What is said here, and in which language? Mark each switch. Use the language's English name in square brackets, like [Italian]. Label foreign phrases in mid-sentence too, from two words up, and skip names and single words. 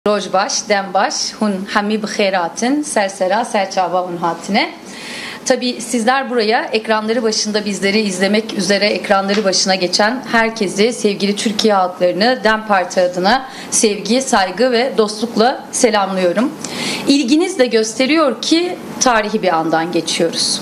[Kurdish] Rojbaş, dembaş, hun hami bixeyratin, sersera, serçava hun hatine. [Turkish] Tabii sizler buraya ekranları başında bizleri izlemek üzere ekranları başına geçen herkesi, sevgili Türkiye halklarını DEM Parti adına sevgi, saygı ve dostlukla selamlıyorum. İlginiz de gösteriyor ki tarihi bir andan geçiyoruz.